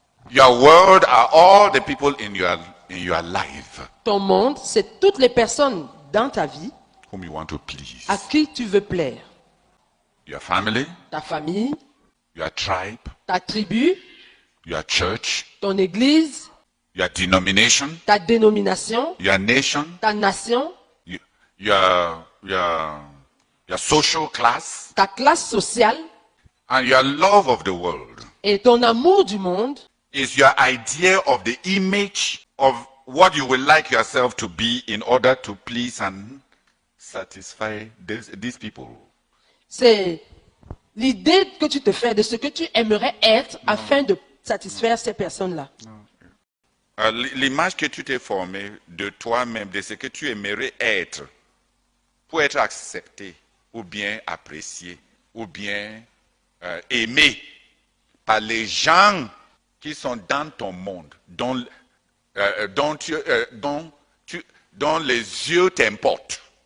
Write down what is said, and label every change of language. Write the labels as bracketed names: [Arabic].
[English] Your world are all the people in your life [French] Ton monde, c'est toutes les personnes dans ta vie [English] whom you want to please. [French] à qui tu veux plaire. [English] Your family, [French] Ta famille, [English] your tribe, [French] ta tribu, [English] your church, [French] ton église, [English] your denomination, [French] ta dénomination, [English] your nation, [French] ta nation, [English] your social class, [French] ta classe sociale [English] and your love of the world [French] et ton amour du monde [English] is your idea of the image of what you will like yourself to be in order to please and satisfy these people. [French] c'est l'idée que tu te fais de ce que tu aimerais être afin de satisfaire ces personnes-là. L'image que tu t'es formée de toi-même, de ce que tu aimerais être pour être accepté ou bien apprécié ou bien aimé par les gens qui sont dans ton monde, dont les yeux t'importent.